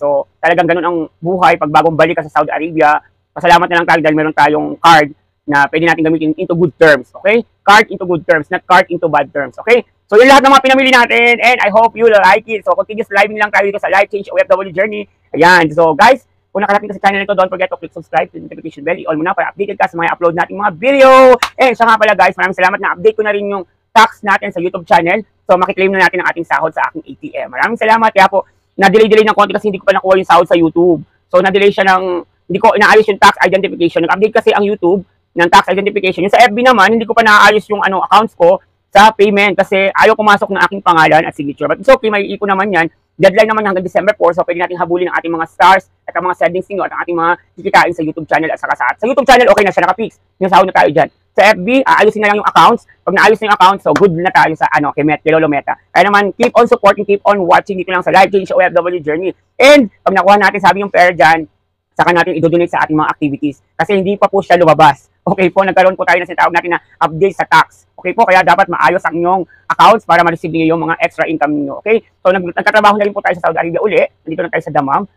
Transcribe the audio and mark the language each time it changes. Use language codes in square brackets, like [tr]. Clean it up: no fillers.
[tl] So, talagang ganun ang buhay pag bagong balik ka sa Saudi Arabia. Pasalamat na lang tayo dahil meron tayong card na pwede natin gamitin into good terms. Okay? [en] Card into good terms, not card into bad terms. [tl] Okay? So, yun lahat ng mga pinamili natin and [en] I hope you like it. [tl] So, continuous living lang tayo dito sa Life Change OFW Journey. Ayan. So, guys, kung nakarating ka sa channel nito, [en] don't forget to click subscribe, click notification bell, [tl] i-all mo na para updated ka sa mga upload nating mga video. And siya nga pala guys, maraming salamat na update ko na rin yung tax natin sa YouTube channel. So, makiklaim na natin ang ating sahod sa aking ATM. Maraming salamat. Kaya po, na-delay ng konti kasi hindi ko pa nakuha yung sahod sa YouTube. So, na-delay siya ng, hindi ko inaayos yung tax identification. Nag-update kasi ang YouTube ng tax identification. Yung sa FB naman, hindi ko pa naayos yung accounts ko sa payment kasi ayaw pumasok ng aking pangalan at signature. [en] But it's okay, [tl] may ipon naman yan. Deadline naman hanggang December 4, so pwede natin habulin ang ating mga stars at ang mga settings ninyo at ang ating mga kikitain sa YouTube channel at saka sa YouTube channel, okay na siya, nakapix. Yung sahod na tayo dyan. Sa FB, aayusin na lang yung accounts. Pag naayos na yung accounts, so good na tayo sa kay Lolo Meta. Kaya naman, [en] keep on supporting, keep on watching [tl] dito lang sa Life Change OFW Journey. And pag nakuha natin, sabi yung pera dyan, saka natin i-donate sa ating mga activities. Kasi hindi pa po siya lumabas. Okay po, nagkaroon po tayo na sinatawag natin na update sa tax. Okay po, kaya dapat maayos ang inyong accounts para ma-receive niyo yung mga extra income niyo. Okay? So, nagtatrabaho na rin po tayo sa Saudi Arabia uli. Nandito na tayo sa Damam.